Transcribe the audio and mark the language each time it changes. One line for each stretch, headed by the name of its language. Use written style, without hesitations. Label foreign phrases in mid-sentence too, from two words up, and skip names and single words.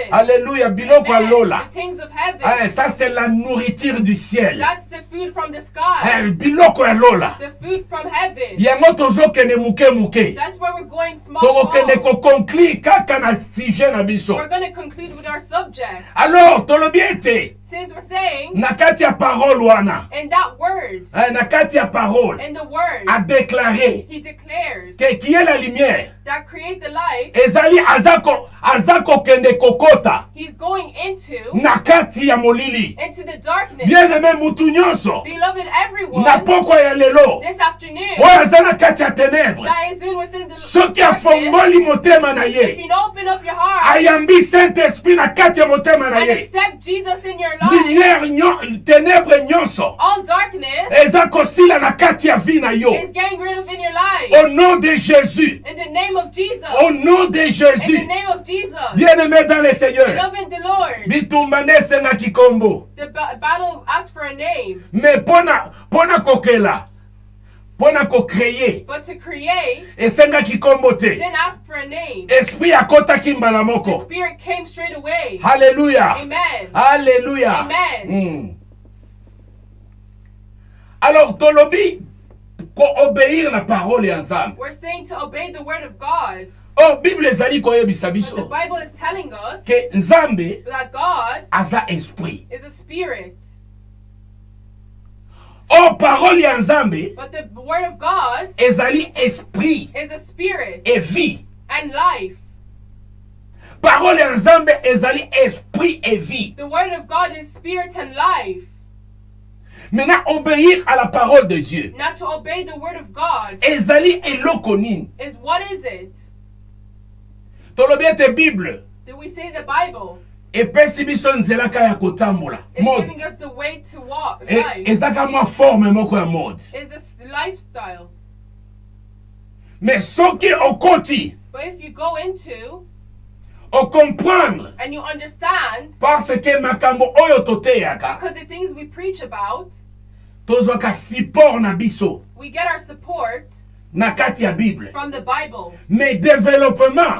Lingala: Alléluia. Biloko
English: Amen.
Lingala: alola.
English: The things of heaven.
French: Hein, ça c'est la nourriture du ciel.
English: That's the food from the sky.
Lingala: Hein, biloko alola.
English: The food from heaven.
Lingala: Yango tozokende muke muke.
English: That's where we're going small,
Lingala: Tokokende
English: small.
Lingala: koconclure kaka na sujet na biso.
English: We're going to conclude with our subject.
Lingala: Alors tolobi ete
English: Since we're saying,
Lingala: na kati ya parole wana,
English: in that word,
Lingala: na kati ya parole
English: in the word,
French: a déclaré
English: he declared
French: que qui est la lumière
English: that create the light,
Lingala: ezali aza kokende kokota
English: he's going into
Lingala: na kati ya molili.
English: the darkness.
French: Bien aimé
Lingala: mutu nyonso
English: Beloved, everyone,
Lingala: na pokwa ya lelo
English: this afternoon,
Lingala: oyo aza na kati ya ténèbres,
English: that is in within the
Lingala: soki
English: darkness,
Lingala: afongoli motema na
English: if
Lingala: ye,
English: you open up your heart
Lingala: ayambi Saint-Esprit na kati ya motema na
English: and
Lingala: ye,
English: accept Jesus in your life,
Lingala: lumière ténèbres nyonso
English: all darkness
Lingala: eza kosila na kati ya vie na yo.
English: is getting rid of in your life.
French: Au nom de Jésus.
English: In the name of Jesus.
French: Au nom de
English: In the
French: Jésus.
English: name of Jesus.
French: Bien-aimé dans le Seigneur.
English: Beloved in the Lord.
Lingala: Bitumba nesengaki kombo.
English: The battle asks for a name.
Lingala: Mais pona kokela. Pona ko-créer.
English: But to create
Lingala: Esengaki kombo te.
English: didn't ask for a name.
Lingala: Esprit akotaki mbala
English: The
Lingala: moko.
English: Spirit came straight away.
Lingala: Alléluia.
English: Amen.
Lingala: Alléluia.
English: Amen.
Lingala: Alors, tolobi, ko
French: obéir la parole
Lingala: ya Nzambe.
English: We're saying to obey the word of God.
Lingala: Oh, Bible ezali koyebisa
English: But the
Lingala: biso
English: Bible is telling us
Lingala: ke Nzambe
English: that God
Lingala: aza esprit.
English: is a spirit.
Lingala: Oh, parole ya Nzambe
English: But the word of God
Lingala: ezali esprit
English: is a spirit
French: et vie.
English: and life.
Lingala: Parole ya Nzambe ezali
French: esprit et vie.
English: The word of God is spirit and life.
French: Maintenant, obéir à la parole de Dieu
English: Now to obey the word of God
Lingala: ezali eloko nini?
English: is what is it?
Lingala: Tolobi ete Bible
English: Do we say the Bible
Lingala: epesi biso nzelaka ya kotambola.
English: is
Lingala: Mode.
English: giving us the way to walk life?
Lingala: Ezaka mwa forme moko ya mode.
English: Is a lifestyle.
Lingala: Mais soki okoti
English: But if you go into
Lingala: ocomprendre
English: and you understand,
French: parce que
Lingala: makambo oyo toteyaka
English: because the things we preach about,
Lingala: tozwaka support na biso
English: we get our support
Lingala: na kati ya Bible.
English: from the Bible.
French: Mais développement